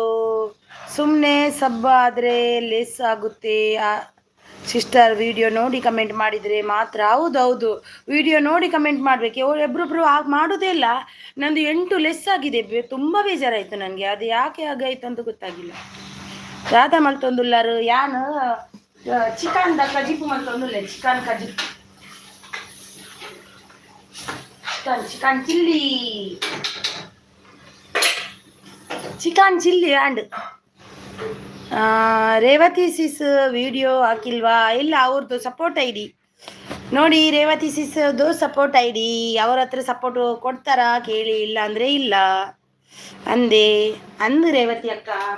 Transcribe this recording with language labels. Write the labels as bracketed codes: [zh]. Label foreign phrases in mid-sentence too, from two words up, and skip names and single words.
[kn] ಸುಮ್ಮನೆ ಸಬ್ಬ ಆದರೆ ಲೆಸ್ ಆಗುತ್ತೆ ಸಿಸ್ಟರ್. ವಿಡಿಯೋ ನೋಡಿ ಕಮೆಂಟ್ ಮಾಡಿದರೆ ಮಾತ್ರ. ಹೌದೌದು, ವಿಡಿಯೋ ನೋಡಿ ಕಮೆಂಟ್ ಮಾಡಬೇಕು. ಒಬ್ಬೊಬ್ಬರು ಹಾಗೆ ಮಾಡೋದೇ ಇಲ್ಲ. ನಂದು 8 ಲೆಸ್ ಆಗಿದೆ. ತುಂಬ ಬೇಜಾರಾಯಿತು ನನಗೆ. ಅದು ಯಾಕೆ ಹಾಗಾಯಿತು ಅಂತ ಗೊತ್ತಾಗಿಲ್ಲ. [tcy] ರಾಧ ಮಲ್ತೊಂದುಲ್ಲಾರು ಯಾನು ಚಿಕನ್ ಕಜಿಪು ಮಲ್ತೊಂದುಲ್ಲ. [kn] ಚಿಕನ್ ಕಜಿಪು, [en] chicken chilli, chicken chilli [kn] ಆ್ಯಂಡ್ ರೇವತಿ ಸಿಸ್ ವಿಡಿಯೋ ಹಾಕಿಲ್ವಾ? ಇಲ್ಲ, ಅವ್ರದ್ದು [en] support ID [kn] ನೋಡಿ. ರೇವತಿ ಸಿಸ್ದು [en] support ID [kn] ಅವ್ರ ಹತ್ರ ಸಪೋರ್ಟ್ ಕೊಡ್ತಾರಾ ಕೇಳಿ. ಇಲ್ಲ ಅಂದರೆ ಇಲ್ಲ ಅಂದು ರೇವತಿ ಅಕ್ಕ.